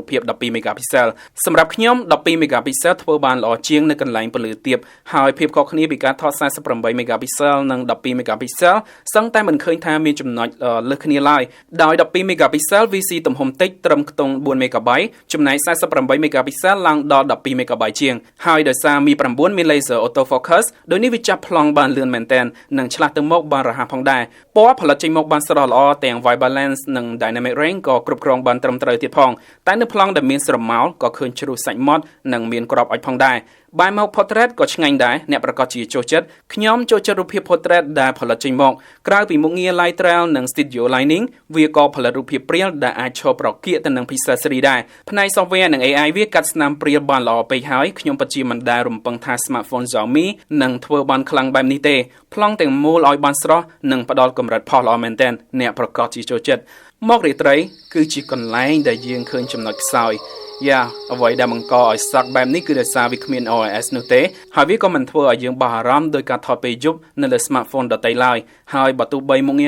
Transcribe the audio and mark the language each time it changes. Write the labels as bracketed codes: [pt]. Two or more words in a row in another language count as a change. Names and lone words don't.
[km] ភាព 12 megapixel សម្រាប់ខ្ញុំ 12 megapixel ធ្វើបានល្អជាងនៅកន្លែងពន្លឺទាបហើយភាពខុសគ្នាពីការថត 48 megapixel និង 12 megapixel សឹងតែមិនឃើញថាមានចំណុចលើសគ្នាឡើយដោយ 12 megapixel VC ទំហំតិចត្រឹមខ្ទង់ 4 megabyteចំណែក 48 megapixel ឡើងដល់ 12 megabyte ជាងហើយដោយសារ Mi 9 មាន [en] laser autofocus [km] ដោយនេះវាចាប់ប្លង់បានលឿនមែនទែននិងឆ្លាស់ទៅមុខបាន រហ័សផងដែរពណ៌ផលិតចេញមកបានស្រស់ល្អទាំង [en] white balance [km] និង [en] dynamic range [km] ក៏គ្រប់គ្រងបានត្រឹមត្រូវទៀតផងតែនៅប្លង់ដែលមានស្រមោលក៏ឃើញជ្រុះសាច់មាត់និងមានក្របអុចផងដែរបែរមក portrait ក៏ឆ្ងាញ់ដែរអ្នកប្រកាសជាចូលចិត្តខ្ញុំចូលចិត្តរូបភាព portrait ដែលផលិតចេញមកក្រៅពីមុខងារ [en] light trail [km] និង [en] studio lighting [km] វាក៏ផលិតរូបភាពព្រាលដែលអាចឈរប្រកៀកទៅនឹង pixel 3ដែរផ្នែក software និង AI វាកាត់ស្នាមព្រាលបានល្អពេកហើយខ្ញុំពិតជាមិន ដែលរំពឹងថា smartphone Xiaomi នឹងធ្វើបានខ្លាំងបែបនេះទេប្លង់ទាំងមូលឲ្យបានស្រស់និងផ្ដល់កម្រិតផុសល្អមែនទែនអ្នកប្រកាសជាចូលចិត្តមករាត្រីគឺជាកន្លែងដែលយើងឃើញចំណុចខ្សោយអ្វីដែលបង្កឲ្យសក់បែបនេះគឺដោយសារវាគ្មាន OS នោះទេហើយវាក៏មិនធ្វើឲ្យយើងបោះអារម្មណ៍ដោយការថតពេលយប់នៅលើ smartphone ដទៃឡើយហើយបើទោះបីមុខងារ